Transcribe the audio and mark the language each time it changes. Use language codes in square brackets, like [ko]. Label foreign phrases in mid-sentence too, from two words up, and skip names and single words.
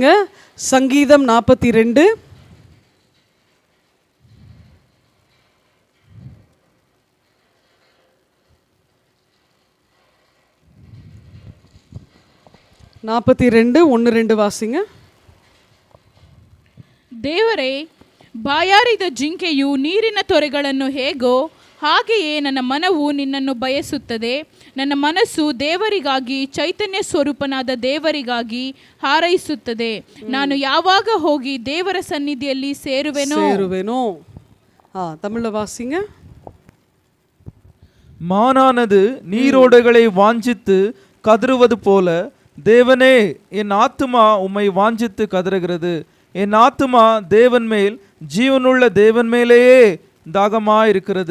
[ta] சங்கீதம் 42 1-2 வாசிங்க. [kn] ದೇವರೇ, ಬಾಯಾರಿದ ಜಿಂಕೆಯು ನೀರಿನ ತೊರೆಗಳನ್ನು ಹೇಗೋ ಹಾಗೆಯೇ ನನ್ನ ಮನವು ನಿನ್ನನ್ನು ಬಯಸುತ್ತದೆ. ನನ್ನ ಮನಸ್ಸು ದೇವರಿಗಾಗಿ, ಚೈತನ್ಯ ಸ್ವರೂಪನಾದ ದೇವರಿಗಾಗಿ ಹಾರೈಸುತ್ತದೆ. ನಾನು ಯಾವಾಗ ಹೋಗಿ ದೇವರ ಸನ್ನಿಧಿಯಲ್ಲಿ ಸೇರುವೆನೋ. [ta] தமிழ்ல வாசிங்க. மானானது நீரோடைகளை வாஞ்சித்து கதறுவது போல தேவனே, என் ஆத்துமா உம்மை வாஞ்சித்து கதறுகிறது. என் ஆத்துமா தேவன் மேல், ஜீவனுள்ள தேவன் மேலேயே தாகமாயிருக்கிறது.